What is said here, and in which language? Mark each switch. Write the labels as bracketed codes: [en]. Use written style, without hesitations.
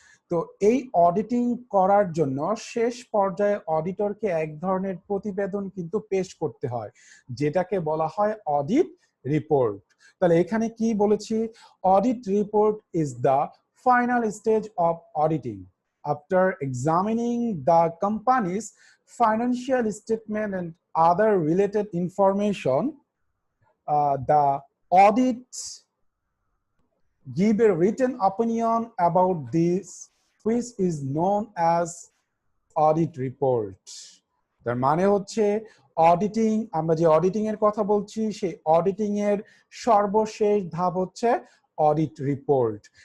[bn] তো এই অডিটিং করার জন্য শেষ পর্যায়ে অডিটরকে এক ধরনের প্রতিবেদন কিন্তু পেশ করতে হয়, যেটাকে বলা হয় অডিট রিপোর্ট। তাহলে এখানে কি বলেছি, [en] Audit report is the final stage of auditing. After examining the company's financial statement and other related information, the audit give a written opinion about this, which is known as audit report. [bn] তার মানে হচ্ছে auditing, আমরা যে auditing এর কথা বলছি সেই auditing এর সর্বশেষ ধাপ হচ্ছে অডিট রিপোর্ট।